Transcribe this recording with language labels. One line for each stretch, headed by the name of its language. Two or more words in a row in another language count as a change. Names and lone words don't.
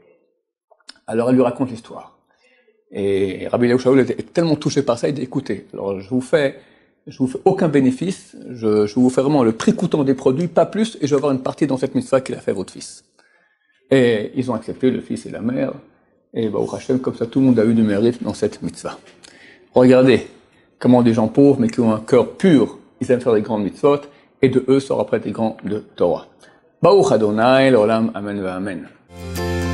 French: Alors, elle lui raconte l'histoire. Et Rabbi Eliyahu Shaul était tellement touché par ça, il dit, écoutez, alors je vous fais aucun bénéfice, je vous fais vraiment le prix coûtant des produits, pas plus, et je vais avoir une partie dans cette mitzvah qu'il a fait votre fils. Et ils ont accepté, le fils et la mère, et
Hebrew: ברוך השם,
French: comme ça, tout le monde a eu du mérite dans cette mitzvah. Regardez comment des gens pauvres, mais qui ont un cœur pur, ils aiment faire des grandes mitzvot, et de eux sort après des grands de Torah.
Hebrew: ברוך ה׳ לעולם אמן אמן.